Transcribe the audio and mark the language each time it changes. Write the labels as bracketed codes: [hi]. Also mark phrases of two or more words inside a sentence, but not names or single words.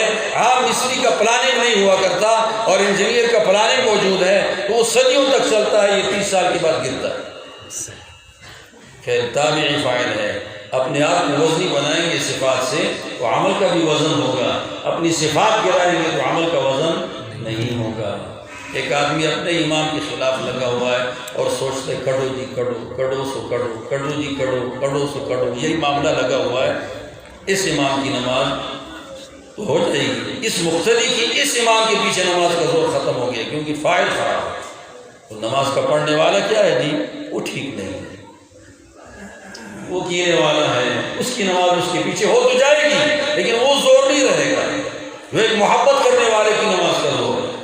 [ur] عام مستری کا پلاننگ نہیں ہوا کرتا اور انجینئر کا پلاننگ موجود ہے تو وہ صدیوں تک چلتا ہے، یہ 30 سال کے بعد گرتا ہے۔ فعل تابع فاعل ہے۔ اپنے آپ کو وزنی بنائیں گے صفات سے تو عمل کا بھی وزن ہوگا، اپنی صفات گرائیں گے تو عمل کا وزن نہیں ہوگا۔ ایک آدمی اپنے امام کے خلاف لگا ہوا ہے اور سوچتے کڑو جی کڑو، کڑو سو کڑو، کڑو جی کڑو، کڑو سو کڑو، یہی معاملہ لگا ہوا ہے، اس امام کی نماز تو ہو جائے گی، اس مقتدی کی اس امام کے پیچھے نماز کا زور ختم ہو گیا، کیونکہ فاعل خراب ہے۔ تو نماز کا پڑھنے والا کیا ہے جی؟ وہ ٹھیک نہیں ہے، وہ کینے والا ہے، اس کی نماز اس کے پیچھے ہو تو جائے گی لیکن وہ زور نہیں رہے گا، وہ ایک محبت کرنے والے کی نماز کا زور ہے۔